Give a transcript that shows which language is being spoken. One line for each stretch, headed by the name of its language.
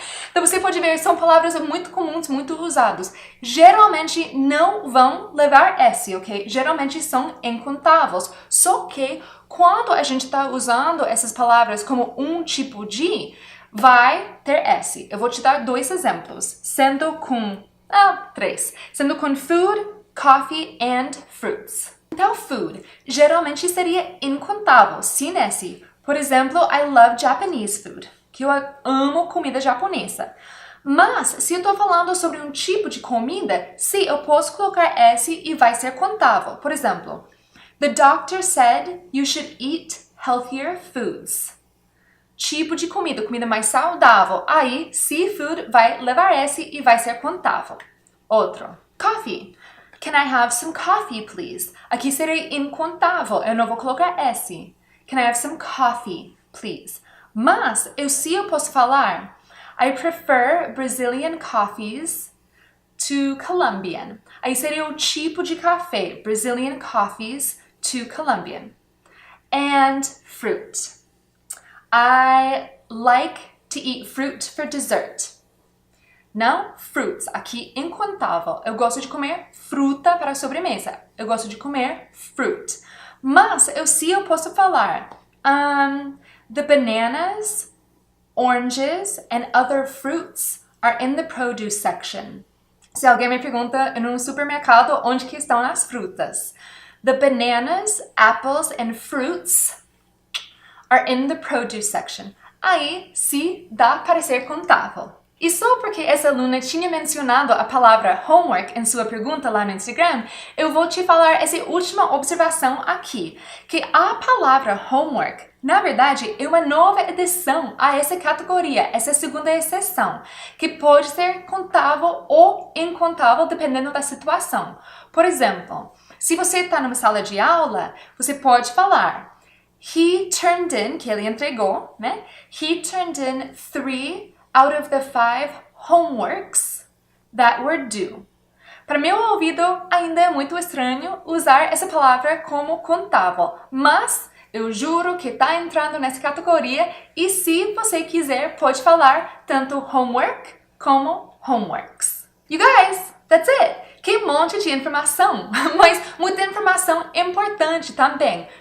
Portuguese: Então você pode ver, são palavras muito comuns, muito usadas. Geralmente não vão levar S, ok? Geralmente são incontáveis. Só que quando a gente está usando essas palavras como um tipo de, vai ter S. Eu vou te dar 2 exemplos, sendo com... três. Sendo com
English: food, coffee and fruits.
Portuguese: Então, food geralmente seria incontável, sem S. Por exemplo,
English: I love Japanese food,
Portuguese: que eu amo comida japonesa. Mas, se eu estou falando sobre um tipo de comida, sim, eu posso colocar S e vai ser contável. Por exemplo,
English: the doctor said you should eat healthier foods.
Portuguese: Tipo de comida, comida mais saudável. Aí, seafood vai levar S e vai ser contável. Outro, coffee.
English: Can I have some coffee, please?
Portuguese: Aqui seria incontável, eu não vou colocar S.
English: Can I have some coffee, please?
Portuguese: Mas, eu posso falar,
English: I prefer Brazilian coffees to Colombian.
Portuguese: Aí seria o tipo de café,
English: Brazilian coffees to Colombian. And fruit. I like to eat fruit for dessert.
Portuguese: Não, fruits, aqui incontável. Eu gosto de comer fruta para a sobremesa. Eu gosto de comer fruit. Mas eu posso falar
English: the bananas, oranges and other fruits are in the produce section.
Portuguese: Se alguém me pergunta em um supermercado onde que estão as frutas.
English: The bananas, apples and fruits are in the produce section.
Portuguese: Aí, sim, dá para ser contável. E só porque essa aluna tinha mencionado a palavra homework em sua pergunta lá no Instagram, eu vou te falar essa última observação aqui, que a palavra homework, na verdade, é uma nova edição a essa categoria, essa segunda exceção, que pode ser contável ou incontável dependendo da situação. Por exemplo, se você está numa sala de aula, você pode falar
English: he turned in,
Portuguese: que ele entregou, né?
English: He turned in 3 out of the 5 homeworks that were due.
Portuguese: Para meu ouvido, ainda é muito estranho usar essa palavra como contável, mas eu juro que está entrando nessa categoria e se você quiser, pode falar tanto homework como homeworks.
English: You guys, that's it!
Portuguese: Que monte de informação, mas muita informação importante também.